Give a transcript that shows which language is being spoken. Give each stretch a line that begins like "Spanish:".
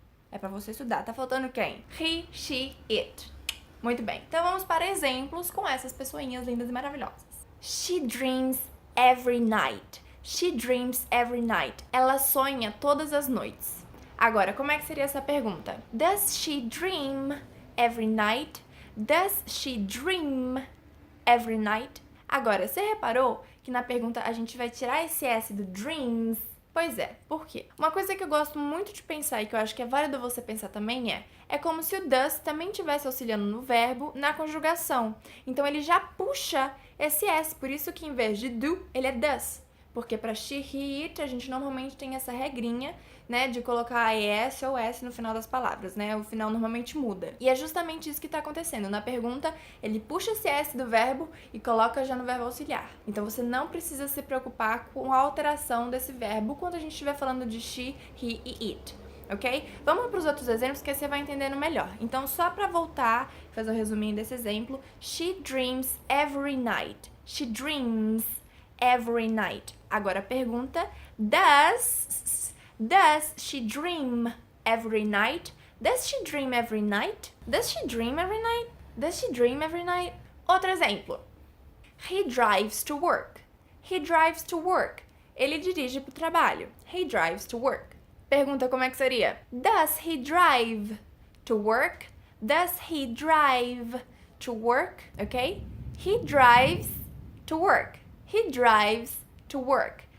Portuguese: É pra você estudar. Tá faltando quem? He, she, it. Muito bem. Então vamos para exemplos com essas pessoinhas lindas e maravilhosas.
English: She dreams every night. She dreams every night.
Portuguese: Ela sonha todas as noites. Agora, como é que seria essa pergunta?
English: Does she dream every night? Does she dream every night?
Portuguese: Agora, você reparou que na pergunta a gente vai tirar esse S do dreams? Pois é, por quê? Uma coisa que eu gosto muito de pensar e que eu acho que é válido você pensar também é como se o does também estivesse auxiliando no verbo na conjugação. Então ele já puxa esse S, por isso que em vez de do, ele é does. Porque para she, he, it, a gente normalmente tem essa regrinha, né, de colocar ES ou S no final das palavras, né? O final normalmente muda. E é justamente isso que tá acontecendo. Na pergunta, ele puxa esse S do verbo e coloca já no verbo auxiliar. Então você não precisa se preocupar com a alteração desse verbo quando a gente estiver falando de she, he e it. Ok? Vamos para os outros exemplos que aí você vai entendendo melhor. Então, só para voltar, fazer um resuminho desse exemplo.
English: She dreams every night. She dreams every night.
Portuguese: Agora a pergunta,
English: does she dream every night? Does she dream every night? Does she dream every night? Does she dream every night?
Portuguese: Outro exemplo.
English: He drives to work. He drives to work.
Portuguese: Ele dirige para o trabalho.
English: He drives to work.
Portuguese: Pergunta como é que seria?
English: Does he drive to work? Does he drive to work? Ok? He drives to work. He drives to work.